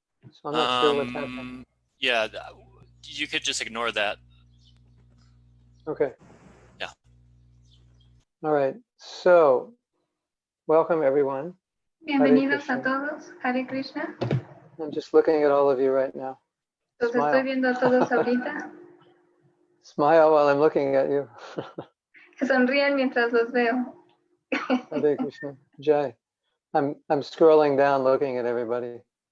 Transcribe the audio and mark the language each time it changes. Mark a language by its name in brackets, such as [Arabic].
[English] So I'm not sure what's happening. Yeah, you could just ignore that. Okay. Yeah. All right. So, welcome everyone. [Spanish] Bienvenidos a todos. Hare Krishna. [English] I'm just looking at all of you right now. [Spanish] Los estoy viendo a todos ahorita. [English] Smile while I'm looking at you. [Spanish] Sonríen mientras los veo. [Sanskrit] Hare Krishna. Jai. [English] I'm scrolling down looking at everybody.